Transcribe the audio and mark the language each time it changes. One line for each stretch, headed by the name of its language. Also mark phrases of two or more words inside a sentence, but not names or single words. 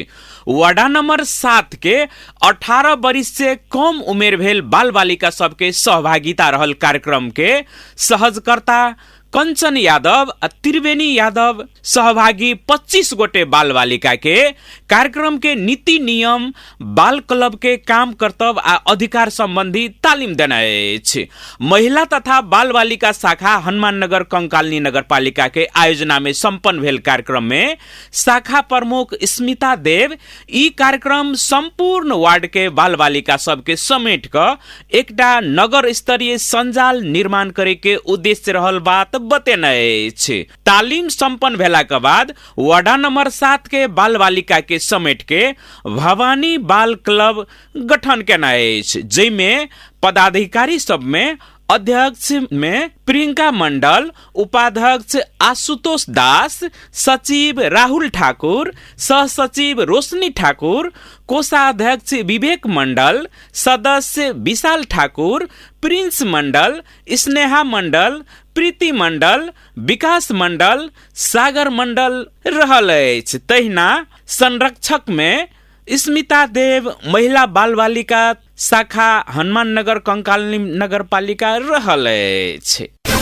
Maithili: वार्ड नंबर 7 के 18 वर्ष से कम उमेर भेल बाल बालिका सबके सहभागिता रहल कार्यक्रम के सहजकर्ता कंचन यादव आ त्रिवेणी यादव सहभागी 25 गोटे बाल बालिका के कार्यक्रम के नीति नियम, बाल क्लब के काम कर्तव्य आ अधिकार संबंधी तालीम देना अछि। महिला तथा बाल बालिका शाखा हनुमान नगर कंकाली नगरपालिका के आयोजना में संपन्न भेल कार्यक्रम में शाखा प्रमुख स्मिता देव ई कार्यक्रम संपूर्ण वार्ड के बाल बालिका सबके समेट क एकटा नगर स्तरीय संजाल निर्माण करे के उद्देश्य रहल बात बतेना अछि। तालीम संपन्न भेला के बाद वार्ड नंबर 7 के बाल बालिका के समेट के भवानी बाल क्लब गठन केना अछि, जैमे पदाधिकारी सब में अध्यक्ष में प्रियंका मंडल, उपाध्यक्ष आशुतोष दास, सचिव राहुल ठाकुर, सह सचिव रोशनी ठाकुर, कोषाध्यक्ष विवेक मंडल, सदस्य विशाल ठाकुर, प्रिंस मंडल, स्नेहा मंडल, प्रीति मंडल, विकास मंडल, सागर मंडल रहल अछि। तहिना संरक्षक में स्मिता देव महिला बाल बालिका शाखा हनुमान नगर कंकाली नगरपालिका रहल अछि।